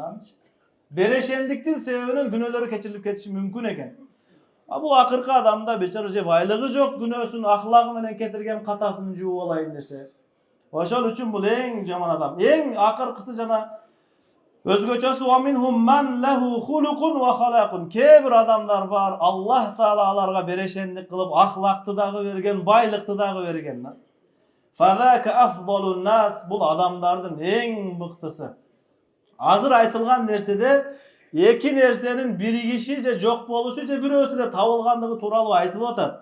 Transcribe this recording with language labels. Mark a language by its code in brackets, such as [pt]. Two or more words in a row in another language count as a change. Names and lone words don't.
[ky] Берешендиктин себебинен күнөөлөрү кечирилип кетиши мүмкүн экен. Бул акыркы адамда бечара же байлыгы жок, күнөөсүн ахлагы менен кетирген катасын жууп алайын десе. Ошол үчүн бул эң жаман адам. Эң акыркысы жана өзгөчөсү [ar] ومنهم من له خلق وخلق. [ky] Кээ бир адамдар бар, Аллах Таала аларга берешендик кылып, ахлакты дагы берген, байлыкты дагы берген. [ar] فذاك أفضل الناس. [ky] Бул адамдардын эң мыктысы. Азыр айтылган нерседе эки нерсенин биригиши же жок болушу же бирөөсү эле табылгандыгы тууралуу айтылып атат.